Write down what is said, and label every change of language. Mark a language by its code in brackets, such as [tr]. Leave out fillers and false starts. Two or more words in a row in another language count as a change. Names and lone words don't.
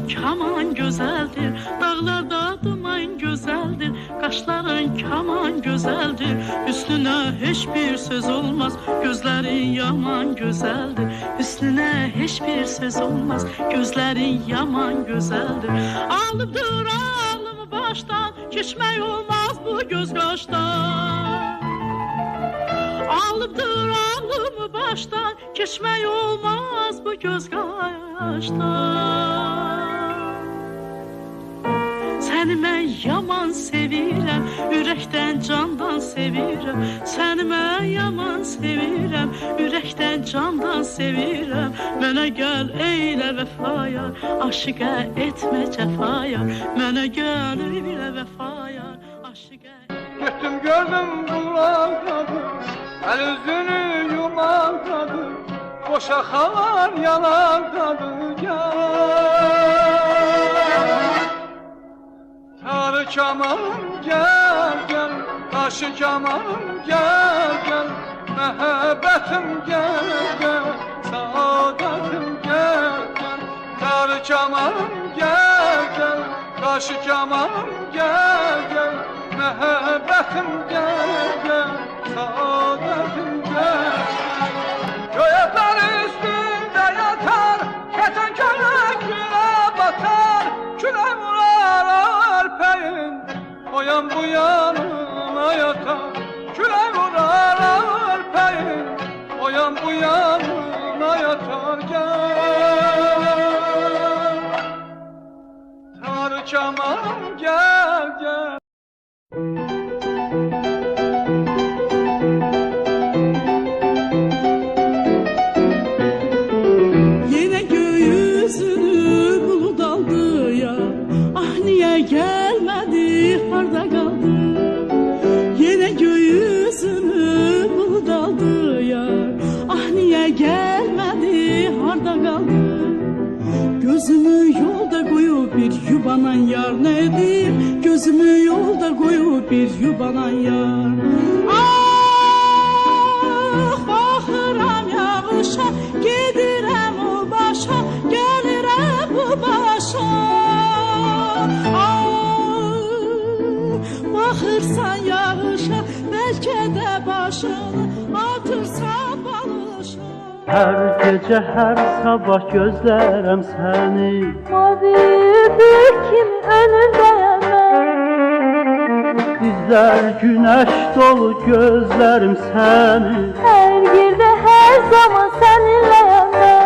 [tr] kaman güzeldir, dağlarda duman güzeldir, kaşların kaman güzeldir, üstüne hiçbir söz olmaz, gözlerin yaman güzeldir, üstüne hiçbir söz olmaz, gözlerin yaman güzeldir. Alıp dur alımı baştan, geçmek olmaz bu göz kaştan. Alıp dur alımı baştan, geçmek olmaz bu göz kaştan. [az] Səni mən yaman sevirəm, ürəkdən candan sevirəm. Səni mən yaman sevirəm, ürəkdən candan sevirəm. Mənə gəl eylə vəfaya, aşiqə etmə cəfaya. Mənə gəl eylə vəfaya, aşiqə. Getdim gördüm bulaqdadır, əl üzünü yumaqdadır, boşa xalar yanaqdadır, gel. Tarı kamanım gel gel, taşı kamanım gel gel, məhəbbətim gel gel, saadətim gel gel. Tarı kamanım gel gel, taşı kamanım gel gel, məhəbbətim gel gel, saadətim gel. Göyətlər üstündə yatar, kətən kələk gülə batar, külə vurar arpəyin, oyan bu yanına yatar. Külə vurar arpəyin, oyan bu yanına yatar, gel. Tarı kamanım gel gel. [tr] Yine göğüsünü bulut aldı ya, ah niye gelmedi, harda kaldı. Yine göğüsünü bulut aldı ya, ah niye gelmedi, harda kaldı. Gözümü yolda koyup bir yubanan yar nedir? Gözümü yolda koyup bir yubanan yar. [az] Ah baxıram yağışa, gedirəm o başa, gəlirəm bu başa. Ah baxırsan yağışa, bəlkə də başını atırsan balışa. [tr] Her gece her sabah gözlerim seni, Mavi bir kim önündeyim ben. Bizler güneş dolu gözlerim seni. Her yerde her zaman seninleyim ben.